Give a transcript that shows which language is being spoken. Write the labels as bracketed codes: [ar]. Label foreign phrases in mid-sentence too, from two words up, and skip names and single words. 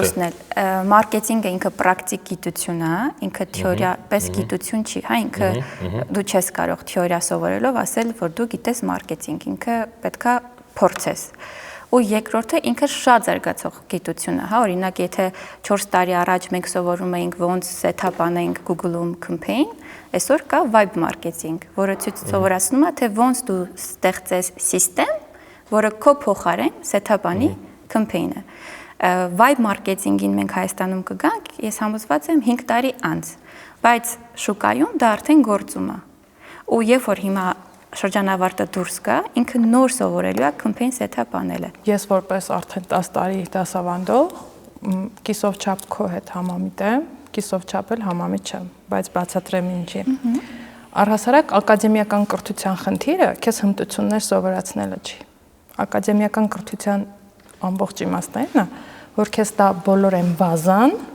[hy] Երկուսն էլ, մարքեթինգը ինքը պրակտիկ գիտություն է, ինքը թեորիա պես գիտություն չի, հա, ինքը դու չես կարող թեորիա սովորելով ասել, որ դու գիտես մարքեթինգ, ինքը պետքա փորձես։ Ու երկրորդը ինքը շատ զարգացող գիտություն է, հա, օրինակ եթե 4 տարի առաջ մենք սովորում էինք ոնց set-up անենք Google-ում campaign, այսօր կա [en] vibe marketing, [hy] որը ցույց սովորացնում է, թե ոնց դու ստեղծես սիստեմ, որը քո փոխարեն set-up անի campaign-ը։ [en] Vibe marketing-ին [hy] մենք Հայաստանում կգանք, ես համոզված եմ 5 տարի անց, բայց շուկայում դա արդեն գործում է։ Ու երբ որ հիմա շրջանավարտը դուրս գա, ինքը նոր սովորելու է [en] campaign set-up [hy] անելը։ Ես որպես արդեն 10 տարի դասավանդող կիսով չափ քո հետ համամիտ եմ, կիսով չափ էլ համամիտ չեմ, բայց բացատրեմ ինչի։ Առհասարակ ակադեմիական կրթության խնդիրը քեզ հմտություններ սովորացնելը չի։ Ակադեմիական կրթության ամբողջ իմաստն է, որ քեզ դա բոլոր են բազան,